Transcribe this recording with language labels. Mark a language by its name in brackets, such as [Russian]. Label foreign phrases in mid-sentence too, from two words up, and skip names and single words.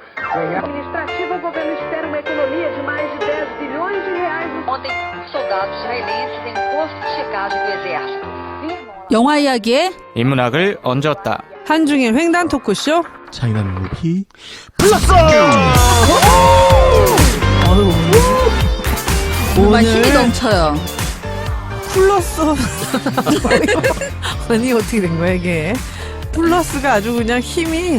[Portuguese] Administrativa, o governo espera uma economia de mais de 10 bilhões de reais. Ontem, soldados israelenses em posto de checagem do exército afirmam [Korean] 영화 이야기에 인문학을 얹었다. 한중일 횡단 토크쇼. 차이나 무비 플러스. 정말 힘이 넘쳐요. 플러스. 아니 어떻게 된 거야 이게? 플러스가 아주 그냥 힘이